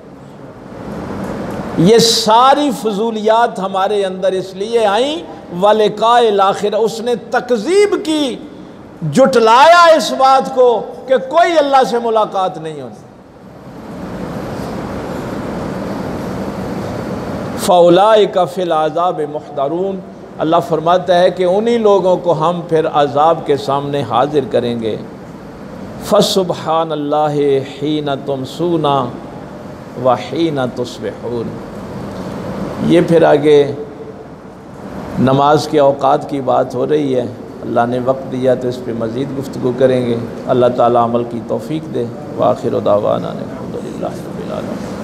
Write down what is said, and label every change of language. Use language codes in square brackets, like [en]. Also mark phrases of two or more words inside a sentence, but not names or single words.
[ur] یہ ساری فضولیات ہمارے اندر اس لیے آئی [ar] ولقاء الآخرة, [ur] اس نے تکذیب کی، جھٹلایا اس بات کو کہ کوئی اللہ سے ملاقات نہیں ہوتی. [ar] فأولئك في العذاب محضرون, [ur] اللہ فرماتا ہے کہ انہی لوگوں کو ہم پھر عذاب کے سامنے حاضر کریں گے. [ar] فسبحان الله حين تمسون وحين تصبحون. [ur] یہ پھر آگے نماز کے اوقات کی بات ہو رہی ہے. اللہ نے وقت دیا تو اس پر مزید گفتگو کریں گے۔ اللہ تعالیٰ عمل کی توفیق دے. [ar] وآخر دعوانا الحمد لله رب العالمين.